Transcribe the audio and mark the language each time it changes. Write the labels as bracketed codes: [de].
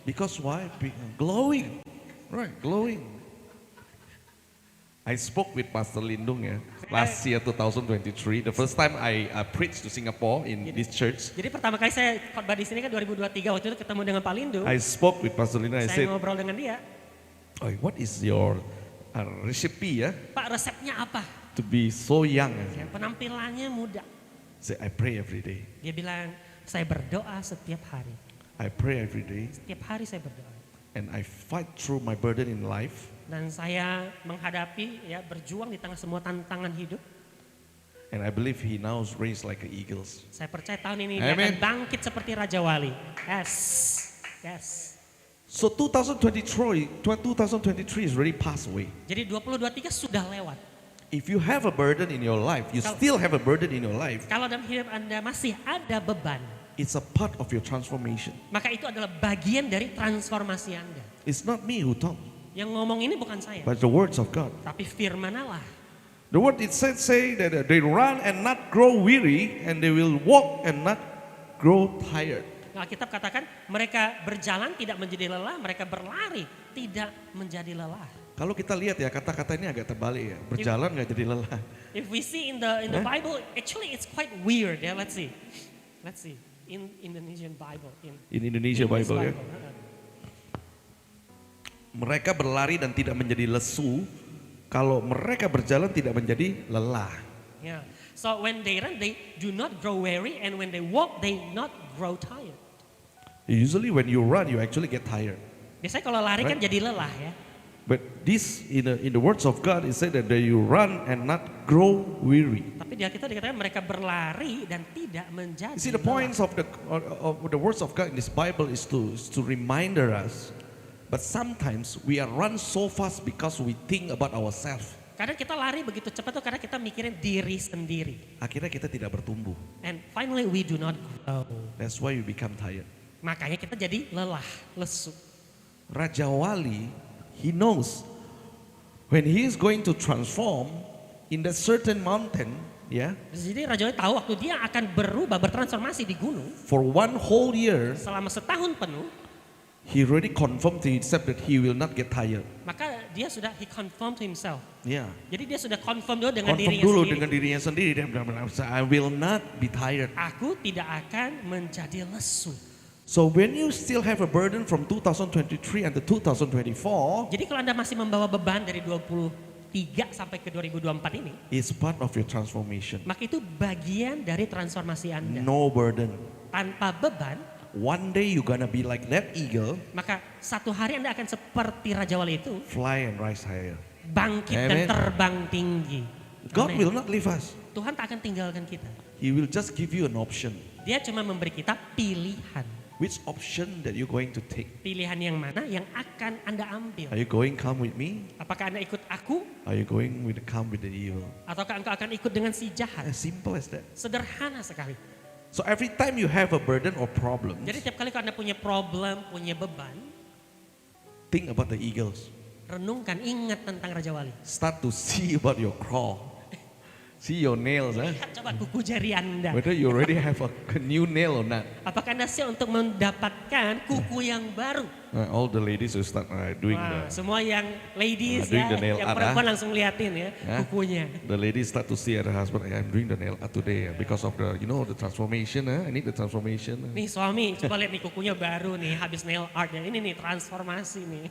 [en] Because why? Glowing, right? Glowing. I spoke with Pastor Lindung, ya, last year 2023. The first time I preached to Singapore in this church. [id] Jadi pertama kali saya khotbah di sini kan 2023, waktu itu ketemu dengan Pak Lindu. [en] I spoke with Pastor Lindung. I [id] Saya [en] said, [id] ngobrol dengan dia, [en] "Oh, what is your recipe, ya, [id] Pak resepnya apa? [en] to be so young?" [id] Ya, penampilannya muda. [en] I said, "I pray every day. [id] Dia bilang, saya berdoa setiap hari. [en] I pray every day, [id] Setiap hari saya berdoa. [en] and I fight through my burden in life. [id] Dan saya menghadapi ya berjuang di tengah semua tantangan hidup. [en] And I believe he now raised like eagles. [id] Saya percaya tahun ini dia [en] Amen. [id] akan bangkit seperti Raja Wali. Yes. Yes. [en] So 2023 is already passed away. [id] Jadi 2023 sudah lewat. [en] If you have a burden in your life, you still have a burden in your life, [id] Kalau dalam hidup Anda masih ada beban, [en] it's a part of your transformation. [id] maka itu adalah bagian dari transformasi Anda. [en] It's not me who talk, [id] Yang ngomong ini bukan saya, [en] but the words of God. [id] tapi firman Allah. [en] The word it said say that they run and not grow weary, and they will walk and not grow tired. [id] Alkitab katakan mereka berjalan tidak menjadi lelah, mereka berlari tidak menjadi lelah. Kalau kita lihat ya kata-kata ini agak terbalik ya, berjalan nggak jadi lelah. [en] If we see in the Bible, actually it's quite weird. Yeah, let's see. In Indonesian Bible. In Indonesia English Bible ya, uh-uh. [id] mereka berlari dan tidak menjadi lesu. Kalau mereka berjalan tidak menjadi lelah. [en] Yeah. So when they run, they do not grow weary, and when they walk, they not grow tired. Usually when you run, you actually get tired. [id] Biasanya kalau lari kan [en] Right. [id] jadi lelah ya. [en] But this in the words of God, it said that you run and not grow weary. [id] Tapi di Alkitab dikatakan mereka berlari dan tidak menjadi [en] You see, the [id] lelah. [en] points of the words of God in this Bible is to remind us. But sometimes we are run so fast because we think about ourselves. [id] Kadang kita lari begitu cepat tuh karena kita mikirin diri sendiri. Akhirnya kita tidak bertumbuh. [en] And finally we do not grow. That's why we become tired. [id] Makanya kita jadi lelah, lesu. [en] Raja Wali, he knows when he is going to transform in that certain mountain, yeah, [id] Jadi Raja Wali tahu waktu dia akan berubah, bertransformasi di gunung [en] for one whole year, [id] selama setahun penuh, [en] he already confirmed to himself that he will not get tired. [id] maka dia sudah [en] he confirm to himself. Yeah. [id] Jadi dia sudah confirm dulu dengan [en] Confirm [id] dirinya dulu sendiri. dengan dirinya sendiri, dia bilang, [en] I will not be tired. [id] Aku tidak akan menjadi lesu. [en] So when you still have a burden from 2023 and 2024, [id] Jadi kalau Anda masih membawa beban dari 23 sampai ke 2024 ini, [en] it's part of your transformation. [id] maka itu bagian dari transformasi Anda. [en] No burden. [id] Tanpa beban, [en] One day you're gonna be like that eagle, [id] maka satu hari Anda akan seperti Raja Wali itu, [en] fly and rise higher. [id] bangkit dan [en] Amen. [id] terbang tinggi. [en] God Amen. will not leave us. [id] Tuhan tak akan tinggalkan kita. [en] He will just give you an option. [id] Dia cuma memberi kita pilihan. [en] Which option that you're going to take? [id] Pilihan yang mana yang akan Anda ambil. [en] Are you going come with me? [id] Apakah Anda ikut aku [en] Are you going with come with the evil? [id] ataukah engkau akan ikut dengan si jahat? [en] As simple as that. [id] Sederhana sekali. [en] So every time you have a burden or problem, [id] Jadi tiap kali kalau Anda punya problem, punya beban, [en] think about the eagles. [id] renungkan, ingat tentang Raja Wali. [en] Start to see about your claw. See your nails, eh? [id] Lihat coba kuku jari Anda. [en] Whether you already have a new nail or not. [id] Apakah Anda siap untuk mendapatkan kuku yang baru? [en] All the ladies will start doing [id] Wah, semua yang ladies [en] doing [id] ya, [en] the nail [id] yang [en] art, [id] perempuan langsung liatin ya kukunya. [en] the ladies start to see at the husband. I'm doing the nail art today because of the the transformation. I need the transformation. [id] Nih suami, coba lihat nih kukunya baru nih, habis nail art ya. Ini nih transformasi nih.